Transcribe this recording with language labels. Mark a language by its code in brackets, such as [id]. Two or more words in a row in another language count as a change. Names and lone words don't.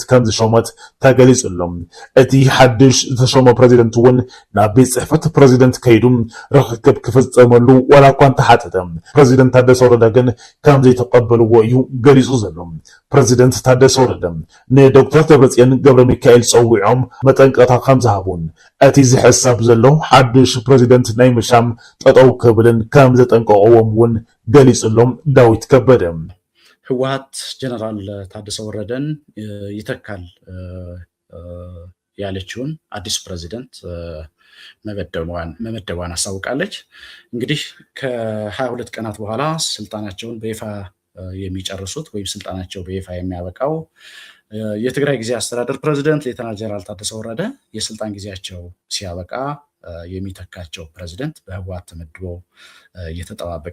[ti] ከም ዝሸመት ተገሊጹሎም። እቲ ሓድሽ ዝተሸመ ፕሬዚደንት እውን ናብ ቤት ጽሕፈት ፕሬዚደንት ከይዱ ርክክብ ክፍጸመሉ ዋላ እኳ እንተሓተተ ፕሬዚደንት ታደሰ ወረደ ግን ከም ዘይተቀበልዎ እዩ ገሊጹ ዘሎ። ፕሬዚደንት ታደሰ ወረደ ንዶክተር ደብረጽዮን ገብረ ሚካኤል ፀዊዖም መጠንቀቕታ ከም ዝሃቡን እቲ ዝሕሰብ ዘሎ ሓድሽ ፕሬዚደንት ናይ ምሻም ጠጠው ክብልን ከም ዘጠንቀቕዎም እውን ገሊጹሎም ዳዊት ከበደ። [am] ህወሓት ጀነራል ታደሰ ወረደን ይተካል ያለችውን አዲስ ፕሬዚደንት መመደቧን አሳውቃለች። እንግዲህ ከ22 ቀናት በኋላ ስልጣናቸውን በይፋ የሚጨርሱት ወይም ስልጣናቸው በይፋ የሚያበቃው የትግራይ ጊዜ አስተዳደር ፕሬዚደንት ሌተናል ጀነራል ታደሰ ወረደ የስልጣን ጊዜያቸው ሲያበቃ የሚተካቸው ፕሬዚደንት በህወሓት ተመድቦ እየተጠባበቀ